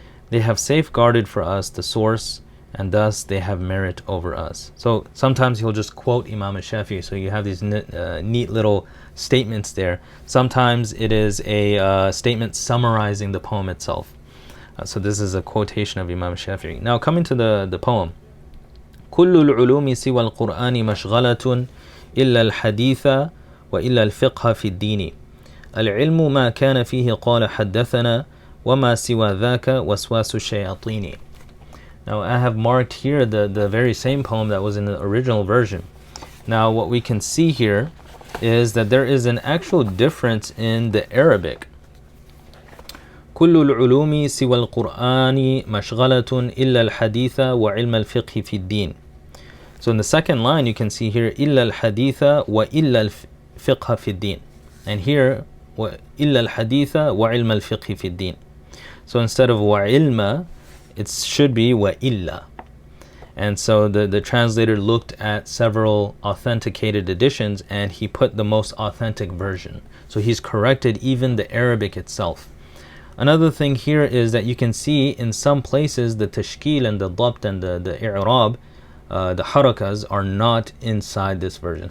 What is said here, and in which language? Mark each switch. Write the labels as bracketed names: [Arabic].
[English] They have safeguarded for us the source, and thus they have merit over us." So sometimes he'll just quote Imam al-Shāfi'ī, so you have these neat little statements there. Sometimes it is a statement summarizing the poem itself. So this is a quotation of Imam al-Shāfi'ī. Now coming to the poem. [Arabic] كل العلوم سوى القرآن مشغلة إلا الحديث وإلا الفقه في الدين. العلم ما كان فيه قال حدثنا وما سوى ذاك وسواس الشياطين. [English] Now I have marked here the very same poem that was in the original version. Now what we can see here is that there is an actual difference in the Arabic. [Arabic] كل العلوم سوى القرآن مشغلة إلا الحديث وعلم الفقه في الدين. [English] So in the second line you can see here [Arabic] إلا الحديث وإلا الفقه في الدين, [English] and here [Arabic] إلا الحديث وعلم الفقه في الدين. [English] So instead of وعلم, it should be وإلا. And so the translator looked at several authenticated editions and he put the most authentic version. So he's corrected even the Arabic itself. Another thing here is that you can see in some places the tashkil and the dabt and the i'rab, the harakas are not inside this version.